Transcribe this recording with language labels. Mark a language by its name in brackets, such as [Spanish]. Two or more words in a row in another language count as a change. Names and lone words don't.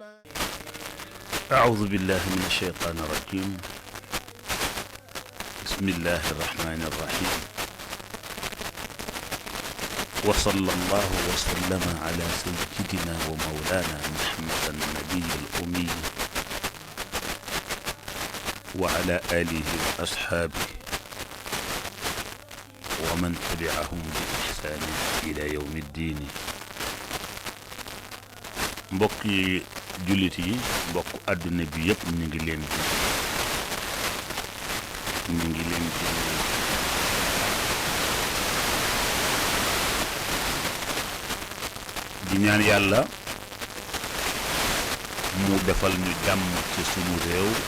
[Arabic] أعوذ بالله من الشيطان الرجيم بسم الله الرحمن الرحيم وصلى الله وسلم على سيدنا ومولانا محمد النبي الأمي وعلى آله وأصحابه ومن تبعهم بإحسان إلى يوم الدين [Wolof] mbokki jullit yi mbokk àdduna bi yëpp ñu ngi leen di ñaan yàlla mu defal ñu jàmm ci sunu réew